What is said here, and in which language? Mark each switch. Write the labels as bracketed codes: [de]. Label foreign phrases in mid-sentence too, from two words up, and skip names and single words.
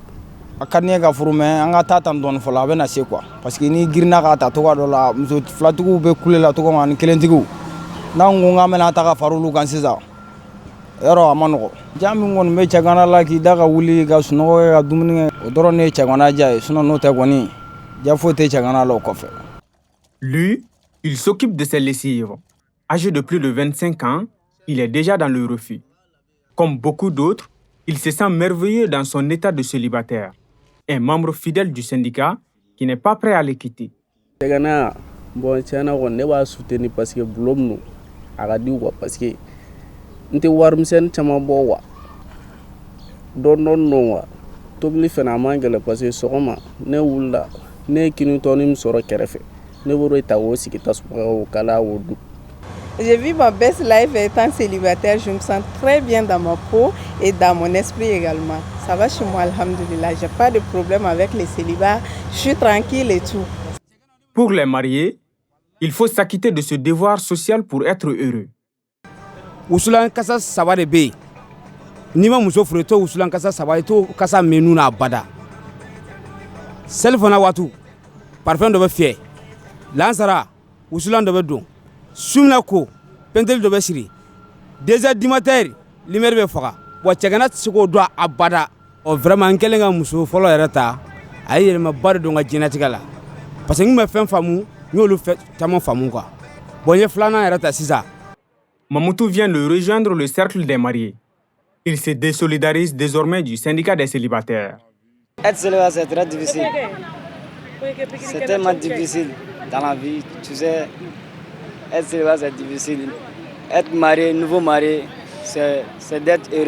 [bm] A ka di n ye ka furu mais an ka taa tan dɔɔni fɔlɔ a bɛ na se [fr] quoi parce que [bm] ni girinna k'a ta togoya dɔ la muso filatigiw bɛ kule la togo min ani kelentigiw n'an ko k'an bɛna ta ka fara olu kan sisan yɔrɔ a ma nɔgɔ ja min kɔni bɛ cɛgana la k'i da ka wuli ka sunɔgɔ kɛ ka dumuni kɛ o dɔrɔn de ye cɛgana ja ye sinon n'o tɛ kɔni ja foyi tɛ cɛgana la o kɔfɛ. [fr] Lui, il s'occupe de ses lessives. Âgé de plus de 25 ans, il est déjà dans le refus. Comme beaucoup d'autres, il se sent merveilleux dans son état de célibataire. Un membre fidèle du syndicat qui n'est pas prêt à le quitter. [bm] Cɛgana bon tiɲɛna kɔni ne b'a soutenir [fr] parce que [bm] bulon min a ka di quoi [fr] parce que [bm] n tɛ warimisɛnnin caman bɔ wa dɔɔni don wa tobili fana a man gɛlɛn parce que sɔgɔma ne wulila ne ye kini tɔni min sɔrɔ kɛrɛfɛ ne b'o ta k'o sigi tasuma kan o kala o dun. [fr] J'ai vu ma [en] best life [fr] étant célibataire, je me sens très bien dans ma peau et dans mon esprit également. Ça va chez moi, alhamdoulilah, j'ai pas de problème avec les célibats, je suis tranquille et tout. Pour les mariés, il faut s'acquitter de ce devoir social pour être heureux. [bm] Wusulan kasa saba de bɛ yen n'i ma muso furu i t'o wusulan kasa saba i t'o kasa menu n'a bada seli fana waati parfum dɔ bɛ fiyɛ lansara wusulan dɔ bɛ don sumina ko penteli dɔ bɛ siri [fr] 2 heures du matin [bm] lumière bɛ faga wa cɛgana tɛ se k'o dɔn a bada vraiment n kɛlen ka muso fɔlɔ yɛrɛ ta a ye yɛlɛmaba de don n ka diɲɛlatigɛ la [fr] parce que [bm] n kun bɛ fɛn faamu n y'olu caman faamu [fr] quoi bon [bm] n ye filanan yɛrɛ ta sisan. [fr] Mamoutou vient de rejoindre le cercle des mariés. Il se désolidarise désormais du syndicat des célibataires. Être célibataire, c'est très difficile. C'est tellement difficile dans la vie. Tu sais, être célibataire, c'est difficile. Être marié, nouveau marié, c'est d'être heureux.